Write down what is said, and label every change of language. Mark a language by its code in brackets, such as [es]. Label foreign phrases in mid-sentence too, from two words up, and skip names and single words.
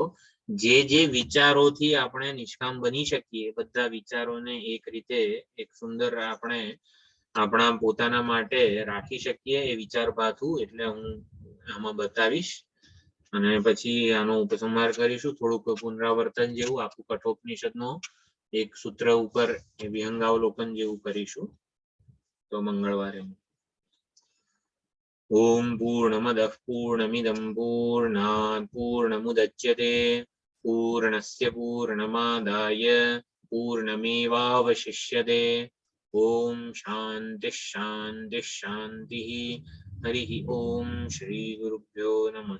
[gu] જે જે વિચારોથી આપણે નિષ્કામ બની શકીએ, બધા વિચારોને એક રીતે એક સુંદર આપણે આપણા પોતાના માટે રાખી શકીએ એ વિચાર ભાથું, એટલે હું આમાં બતાવીશ, અને પછી આનો ઉપસંહાર કરીશું. થોડુંક પુનરાવર્તન જેવું આખું કઠોપનિષદનો એક સૂત્ર ઉપર વિહંગાવલોકન જેવું કરીશું. તો મંગળવારે. [sa] ઓમ પૂર્ણમદઃ પૂર્ણમિદં પૂર્ણાત પૂર્ણમુદચ્યતે પૂર્ણસ્ય પૂર્ણમાદાય પૂર્ણમેવાવશિષ્યતે ओम शांति शांति शांति। हरि ओम श्री गुरुभ्यो नमः।